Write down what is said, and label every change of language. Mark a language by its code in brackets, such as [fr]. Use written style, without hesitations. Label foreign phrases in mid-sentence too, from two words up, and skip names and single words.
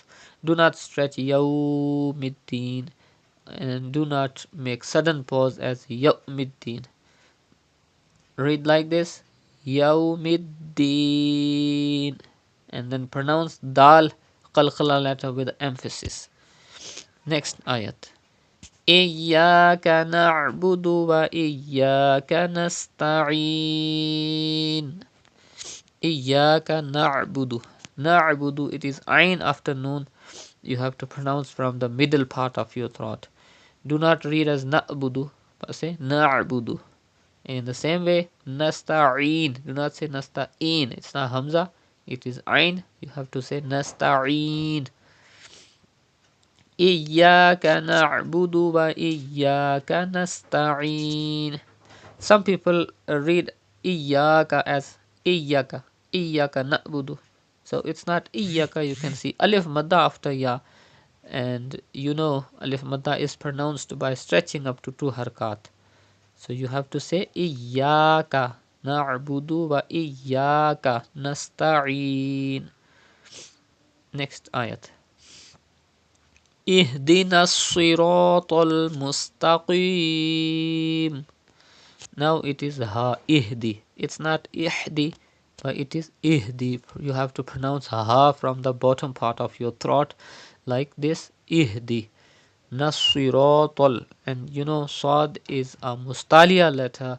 [en] Do not stretch Yawmiddin and do not make sudden pause as Yawmiddin. Read like this, Yawmiddin, and then pronounce [ar] دال قلقلة [en] letter with emphasis. Next ayat. [ar] إياك نعبد وإياك نستعين. إياك نعبد. Na'budu, [en] it is Ain after Noon. You have to pronounce from the middle part of your throat. Do not read as na'budu, but say na'budu. In the same way, nasta'in. Do not say nasta'in. It's not Hamza. It is Ain. You have to say nasta'in. [ar] إياك نعبد وإياك نستعين. [en] Some people read iyyaka as iyyaka. [ar] إياك نعبد. [en] So it's not iyyaka. You can see [ar] ألف مدة [en] after ya. And you know [ar] ألف مدة [en] is pronounced by stretching up to 2 harkat. So you have to say [ar] إياك نعبد وإياك نستعين. [en] Next ayat. [ar] اهدنا الصراط المستقيم. [en] Now it is ha ihdi. It's not ihdi, but it is ihdi. You have to pronounce ha from the bottom part of your throat like this, ihdi. Nasiratal, and you know Sad is a mustalia letter.